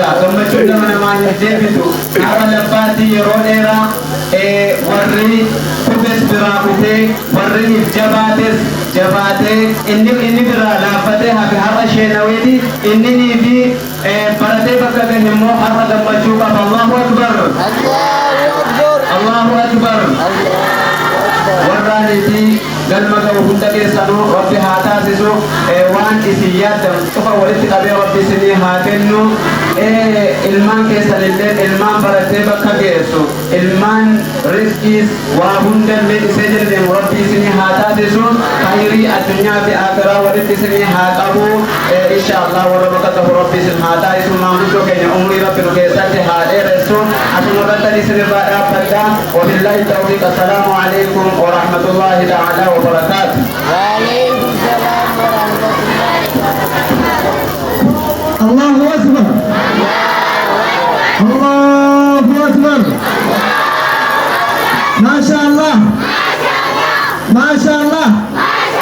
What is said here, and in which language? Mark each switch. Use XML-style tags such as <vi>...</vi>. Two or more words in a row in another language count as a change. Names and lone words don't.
<om>Gammachuun nama namaa hin deebitu. Haadha labbaatii yeroo dheeraa warri kufes biraa kufee warri jabaatee inni biraa laaffatee hafi har'a sheenaweeti inni fi baratee bakka gahe immoo har'a gammachuu qaba.</om> <ar>الله أكبر. الله أكبر.</ar> <om>Warraanii fi galma qabu hunda keessanuu Rabbi haa taasisu. Waan isin yaaddan qofa walitti qabee Rabbi isinii haa kennu. Ilmaan keessan illee ilmaan baratee bakka geessu ilmaan rizqiis waa hundallee isee jenneemu Rabbi isinii haa taasisu. Khayrii addunyaa fi akhiraa walitti isinii haa qabu. Inshallah warra bakka qabu Rabbi isin haa taasisu. Maanguddoo keenya umrii Rabbi nu keessatti haa dheeressu. Asuma irratti isinirraa dhaabbadha.</om> <ar>وبالله التوفيق. السلام عليكم ورحمة الله تعالى وبركاته. وعليكم السلام ورحمة الله وبركاته. الله أكبر. الله أكبر. ما شاء الله. ما شاء الله.</ar>